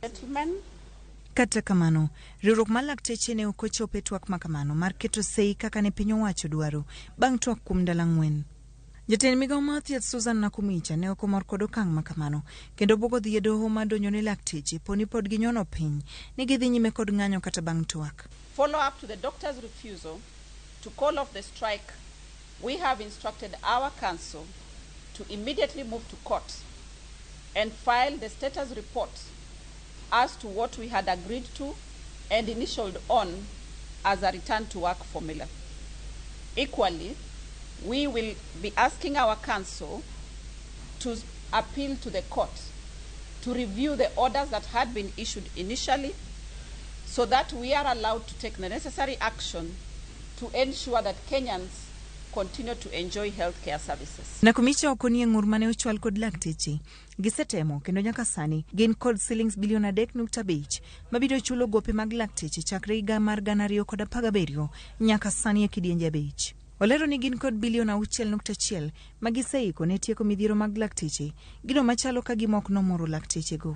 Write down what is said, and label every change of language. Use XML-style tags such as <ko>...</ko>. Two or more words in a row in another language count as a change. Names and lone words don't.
<luo>Kata kamano, riwruok mar lakteche ne ok ochopo e twak makamano mar keto sei kaka ne piny owacho dwaro bang' twak kuom ndalo 4. Jatend migawo mar thieth Susan Nakhumicha ne ok omor kod okang' makamano, kendo bwogo dhi e doho madonjo ne lakteche poni pod ginyono piny ni gidhi nyime kod ng'anyo kata bang' twak.</luo> <en>Follow up to the doctor's refusal to call off the strike, we have instructed our council to immediately move to court and file the status report as to what we had agreed to and initialed on as a return to work formula. Equally, we will be asking our council to appeal to the court to review the orders that had been issued initially so that we are allowed to take the necessary action to ensure that Kenyans continue to enjoy healthcare services.</en> <luo>Nakhumicha okonie ng'ur mane ochwal kod lakteche gisetemo kendo nyaka sani gin kod shillings bilion 3.5 mabiro chulo gope mag lakteche chakre higa mar 2017 nyaka sani e kidienje 5. Olero ni gin kod bilion 6.1 magiseiko ne tieko midhiero mag lakteche, gino machalo ka gimok nomoro lakteche go.</luo>